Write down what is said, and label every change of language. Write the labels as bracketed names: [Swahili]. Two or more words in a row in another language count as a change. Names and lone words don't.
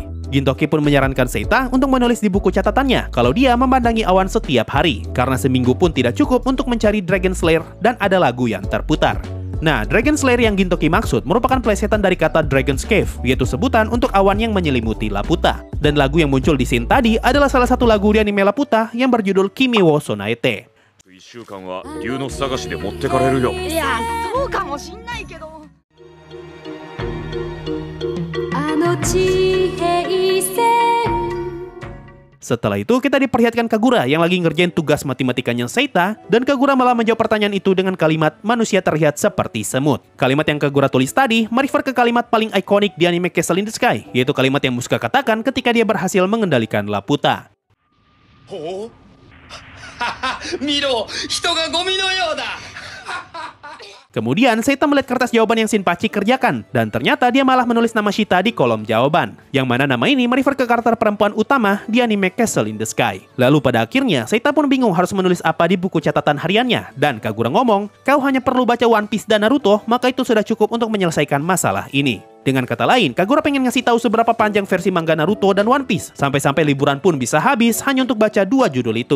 [Indonesian] Gintoki pun menyarankan Seita untuk menulis di buku catatannya kalau dia memandangi awan setiap hari, karena seminggu pun tidak cukup untuk mencari Dragon Slayer dan ada lagu yang terputar. Nah, Dragon Slayer yang Gintoki maksud merupakan plesetan dari kata Dragon's Cave, yaitu sebutan untuk awan yang menyelimuti Laputa. Dan lagu yang muncul di scene tadi adalah salah satu lagu di anime Laputa yang berjudul Kimi wo Sonaete. [Japanese] 1 週間は竜の探しで持ってかれるよ。いや、そうかもしんないけど。 [Indonesian] Setelah itu kita diperlihatkan Kagura yang lagi ngerjain tugas matematikanya Seita, dan Kagura malah menjawab pertanyaan itu dengan kalimat manusia terlihat seperti semut. Kalimat yang Kagura tulis tadi merefer ke kalimat paling ikonik di anime Castle in the Sky, yaitu kalimat yang Musuka katakan ketika dia berhasil mengendalikan Laputa. [Japanese] Oh. Miro, hito ga gomi no you da. [Indonesian] Kemudian Seita melihat kertas jawaban yang Shinpachi kerjakan, dan ternyata dia malah menulis nama Shita di kolom jawaban, yang mana nama ini merefer ke karakter perempuan utama di anime Castle in the Sky. Lalu pada akhirnya Seita pun bingung harus menulis apa di buku catatan hariannya, dan Kagura ngomong, kau hanya perlu baca One Piece dan Naruto, maka itu sudah cukup untuk menyelesaikan masalah ini. Dengan kata lain, Kagura pengen ngasih tahu seberapa panjang versi manga Naruto dan One Piece, sampai-sampai liburan pun bisa habis hanya untuk baca 2 judul itu.